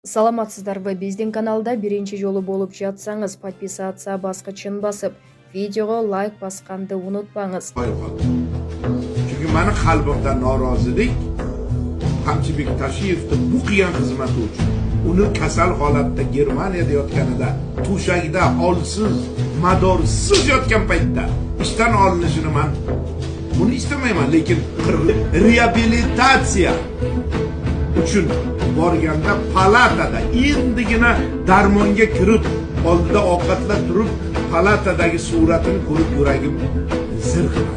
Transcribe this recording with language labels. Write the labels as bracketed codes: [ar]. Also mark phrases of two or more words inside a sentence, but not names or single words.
[ky] Саламатсыздарбы, биздин каналда биринчи жолу болуп жатсаңыз, подписация баскычын басып, видеого лайк басканды унутпаңыз. [uz] Çünkü mani qalbimda norozilik Qamchibek Tashiyevning bu qilgan xizmati uchun, uni kasal holatda Germaniyada yotganida, to'shagida olsiz, madorsiz yotgan paytda ishdan olinishini men buni istamayman, lekin reabilitatsiya uchun borganda palatada endigina darmonga kirib, oldida ovqatlab turib, palatadagi suratini ko'rib yuragim zirqiradi.